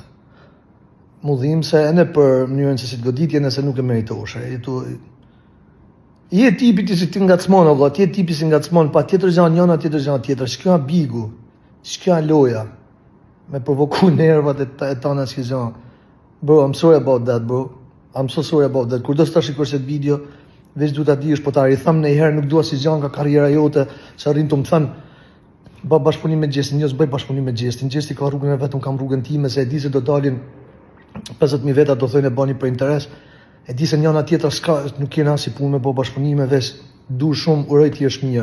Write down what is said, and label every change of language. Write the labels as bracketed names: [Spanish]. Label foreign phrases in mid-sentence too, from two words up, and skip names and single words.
[Albanian] Mu dhimse, e ne për mënyrën se si të goditje, nëse nuk e meritoshe. Je tipi ti si ti ngacmon, valla, ti je tipi si ngacmon, pa tjetër gjanë njëna, tjetër gjanë tjetër. Shkja bigu, shkja loja, me provoku nervat e tana s'ki gjanë. [English] Bro, I'm sorry about that, bro. I'm so sorry about that. [Albanian] Kur do s'ta shikosh këtë video, veç du t'a dish, po t'ari tham në i herë, nuk dua si gjanë nga karriera jote, që arrin të më thanë, ba bashkëpunim me Gjestin, jo s'bëj bashkëpunim me Gjestin. Gjesti ka rrugën e vetëm, kam rrugën time, se e di se do dalin 50.000 veta do thojnë e bani për interes. E di se njëna tjetër s'ka, nuk kena si punë me bo bashkëpunime, veç du shumë, uroj t'jesh mirë.